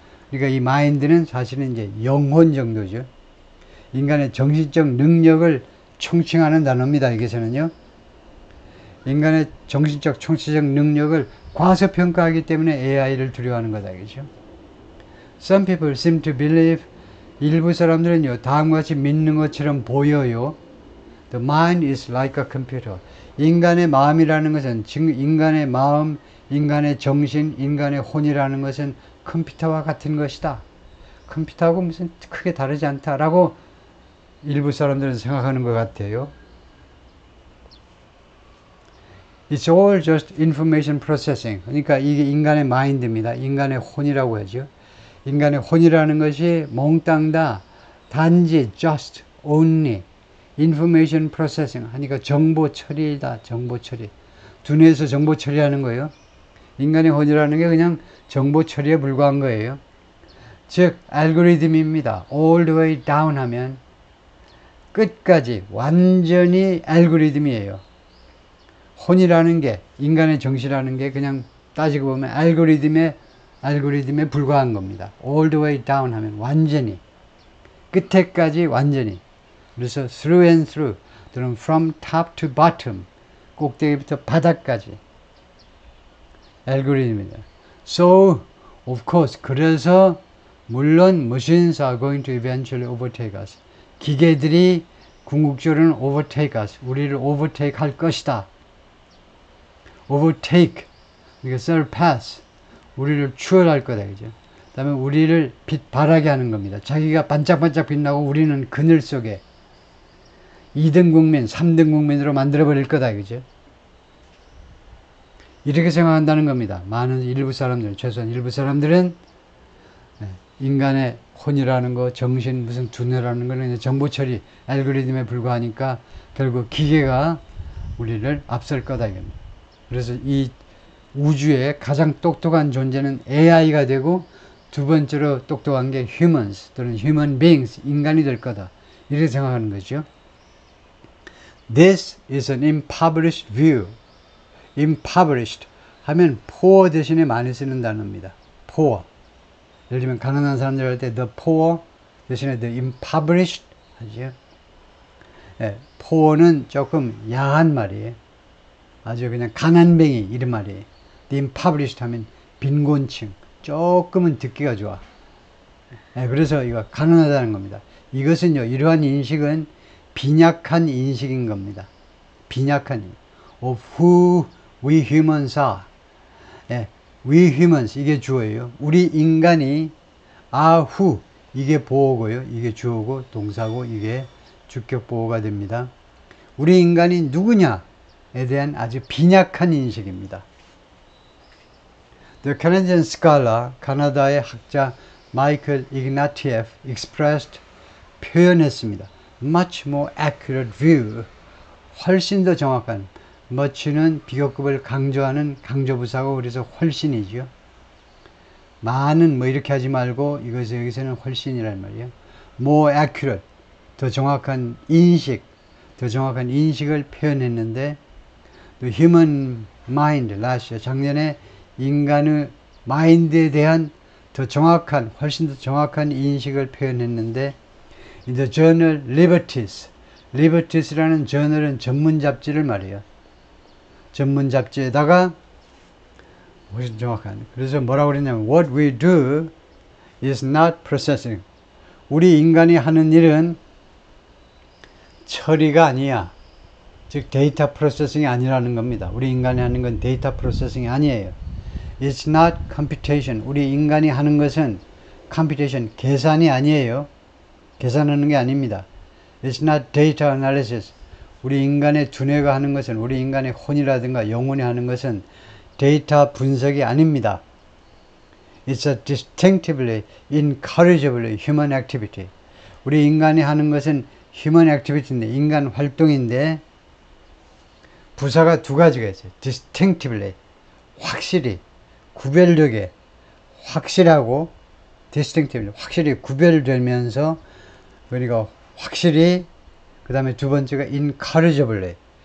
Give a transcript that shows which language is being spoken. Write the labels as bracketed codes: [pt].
[ko] 그러니까 이 마인드는 사실은 이제 영혼 정도죠. 인간의 정신적 능력을 총칭하는 단어입니다. 여기서는요. 인간의 정신적 총체적 능력을 과소평가하기 때문에 AI를 두려워하는 거다. 그죠? [en] Some people seem to believe, [ko] 일부 사람들은요, 다음과 같이 믿는 것처럼 보여요. [en] The mind is like a computer. [ko] 인간의 마음이라는 것은, 즉 인간의 마음, 인간의 정신, 인간의 혼이라는 것은 컴퓨터와 같은 것이다. 컴퓨터하고 무슨 크게 다르지 않다라고 일부 사람들은 생각하는 것 같아요. [en] It's all just information processing. [ko] 그러니까 이게 인간의 마인드입니다. 인간의 혼이라고 하죠. 인간의 혼이라는 것이 몽땅 다 단지 [en] just, only information processing [ko] 하니까 정보 처리다. 정보 처리. 두뇌에서 정보 처리하는 거예요. 인간의 혼이라는 게 그냥 정보 처리에 불과한 거예요. 즉 알고리즘입니다. [en] all the way down [ko] 하면 끝까지 완전히 알고리즘이에요. 혼이라는 게, 인간의 정신이라는 게 그냥 따지고 보면 알고리즘에 불과한 겁니다. [en] all the way down [ko] 하면 완전히, 끝에까지 완전히. 그래서 [en] through and through, [ko] 또는 [en] from top to bottom, [ko] 꼭대기부터 바닥까지 알고리즘입니다. [en] So, of course, [ko] 그래서 물론 [en] machines are going to eventually overtake us. [ko] 기계들이 궁극적으로는 [en] overtake us, [ko] 우리를 overtake 할 것이다. overtake, 그러니까 surpass, 우리를 추월할 거다. 그죠? 그 다음에 우리를 빛바라게 하는 겁니다. 자기가 반짝반짝 빛나고 우리는 그늘 속에 2등 국민, 3등 국민으로 만들어버릴 거다. 그죠? 이렇게 생각한다는 겁니다. 많은 일부 사람들, 최소한 일부 사람들은 인간의 혼이라는 거, 정신, 무슨 두뇌라는 거는 정보 처리, 알고리즘에 불과하니까 결국 기계가 우리를 앞설 거다 이겁니다. 그래서 이 우주의 가장 똑똑한 존재는 AI가 되고 두 번째로 똑똑한 게 humans 또는 human beings, 인간이 될 거다. 이렇게 생각하는 거죠. [en] This is an impoverished view. [ko] impoverished 하면 poor 대신에 많이 쓰는 단어입니다. poor. 예를 들면 가난한 사람들 할 때 the poor 대신에 the impoverished 하죠. 예, poor는 조금 야한 말이에요. 아주 그냥 가난뱅이 이런 말이에요. the impoverished 하면 빈곤층. 조금은 듣기가 좋아. 예, 그래서 이거 가난하다는 겁니다. 이것은요, 이러한 인식은 빈약한 인식인 겁니다. [en] 빈약한 of who we humans are. [ko] 예, we humans 이게 주어예요. 우리 인간이 are who 이게 보어고요. 이게 주어고 동사고 이게 주격 보어가 됩니다. 우리 인간이 누구냐에 대한 아주 빈약한 인식입니다. [en] The Canadian scholar, [ko] 카나다의 학자 [en] 마이클 이그나티에프 expressed 표현했습니다. Much more accurate view. [ko] 훨씬 더 정확한. much는 비교급을 강조하는 강조부사고 그래서 훨씬이죠. 많은 뭐 이렇게 하지 말고 여기서는 훨씬이란 말이에요. more accurate. 더 정확한 인식. 더 정확한 인식을 표현했는데 [en] the human mind last year [ko] 작년에 인간의 마인드에 대한 더 정확한 훨씬 더 정확한 인식을 표현했는데 [en] in the journal [ko] Liberties라는 저널은 전문 잡지를 말이에요. 전문 잡지에다가 훨씬 정확한. 그래서 뭐라고 그랬냐면 [en] what we do is not processing. [ko] 우리 인간이 하는 일은 처리가 아니야. 즉 데이터 프로세싱이 아니라는 겁니다. 우리 인간이 하는 건 데이터 프로세싱이 아니에요. [en] It's not computation. [ko] 우리 인간이 하는 것은 computation, 계산이 아니에요. 계산하는 게 아닙니다. [en] It's not data analysis. [ko] 우리 인간의 두뇌가 하는 것은, 우리 인간의 혼이라든가 영혼이 하는 것은 데이터 분석이 아닙니다. [en] It's a distinctively, incorrigibly human activity. [ko] 우리 인간이 하는 것은 human activity인데, 인간 활동인데 부사가 두 가지가 있어요. distinctively, 확실히, 구별되게, 확실하고 distinctively, 확실히 구별되면서 그러니까 확실히 그 다음에 두 번째가 incorrigibly.